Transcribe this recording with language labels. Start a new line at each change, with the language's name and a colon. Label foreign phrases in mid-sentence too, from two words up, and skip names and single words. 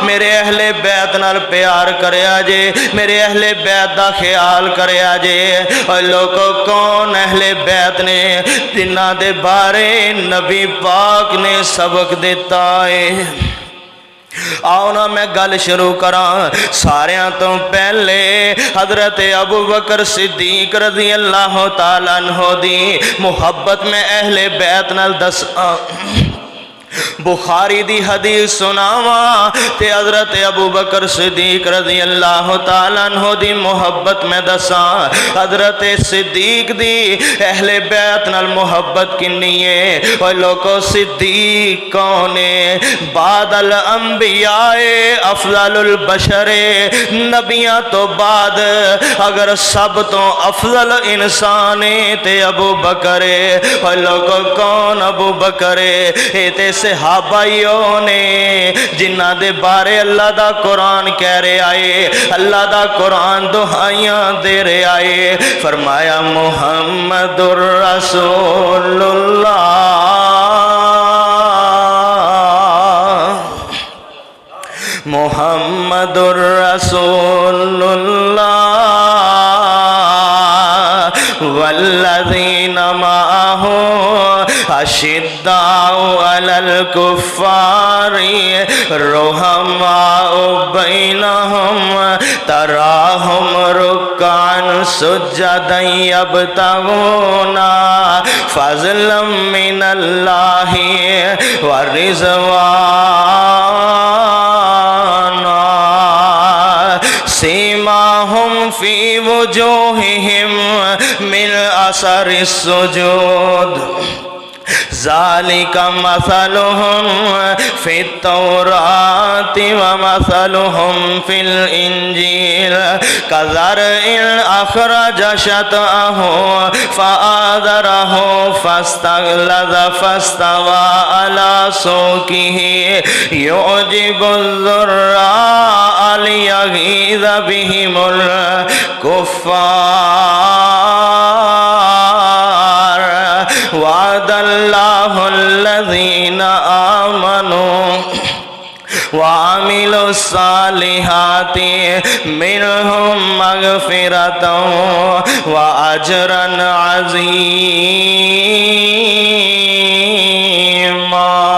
Punjabi: میرے اہلے بیت نال پیار کریا جے، میرے اہلے بیت دا خیال کریا جے. اور لوگو کون اہلے بیت نے جنہاں دے بارے نبی پاک نے سبق دتا ہے? آؤ نا میں گل شروع کراں۔ ساریاں توں پہلے حضرت ابو بکر صدیق
Arabic: رضي الله تعالى عنه
Punjabi: دی محبت میں اہلے بیت نال دساں بخاری دی حدیث سناواں تے حضرت ابو بکر صدیق
Arabic: رضي الله تعالى عنه
Punjabi: دی محبت میں دساں. حضرت صدیق دی اہلے بیت نال محبت کنی ہے? اور لوگو صدیق کون ہے?
Arabic: بعد الأنبياء أفضل البشر,
Punjabi: نبیاں توں بعد اگر سب توں افضل انسان ہے تے ابو بکر ہے. اور لوگو کون ابو بکر ہے? تے صحابیاں نے جنہاں دے بارے اللہ دا قرآن کہہ رہا ہے، اللہ دا قرآن دہائیاں دے رہا ہے.
Arabic: فرمایا محمد رسول الله رسول الله والذين معه أشداء على الكفار رحماء بينهم تراهم ركعا سجدا يبتغون فضلا من الله و رضوانا سيماهم في وجوههم من أثر السجود ذلك مثلهم في التوراة و مثلهم في الإنجيل كزرع أخرج شطأه فآزره فاستغلظ فاستوى على سوقه يعجب الزراع ليغيظ بهم الكفار وعد الله الذين آمنوا وعملوا الصالحات منهم مغفرة و أجرا عظيما.